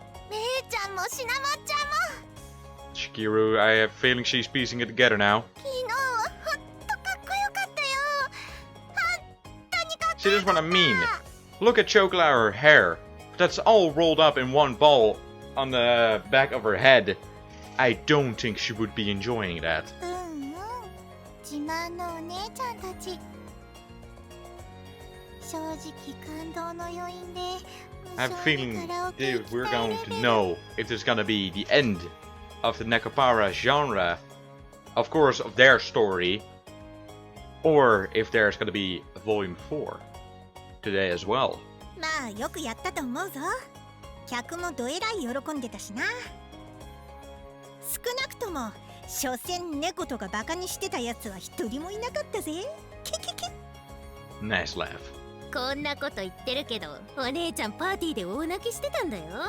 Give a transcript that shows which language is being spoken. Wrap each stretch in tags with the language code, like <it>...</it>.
<ja>めいちゃんもシナモンちゃんも。</ja> <en>Chikiru, I have a feeling she's piecing it together now.</en> <ja>昨日はほんとかっこよかったよ。本当にかっこよかった。</ja> <en>See, this is what I mean. Look at Chocolate, her hair. That's all rolled up in one ball on the back of her head. I don't think she would be enjoying that.</en> <ja>うんうん。自慢のお姉ちゃんたち。正直感動の余韻で。</ja> <en>I have a feeling that we're going to know if there's gonna be the end of the Nekopara genre, of course, of their story, or if there's gonna be a volume 4 today as well.</en> <ja>まあよくやったと思うぞ。客もどえらい喜んでたしな。少なくとも所詮猫とかバカにしてたやつは一人もいなかったぜ。キキキ。</ja> <en>Nice laugh.</en> <ja>こんなこと言ってるけど、お姉ちゃんパーティーで大泣きしてたんだよ。</ja>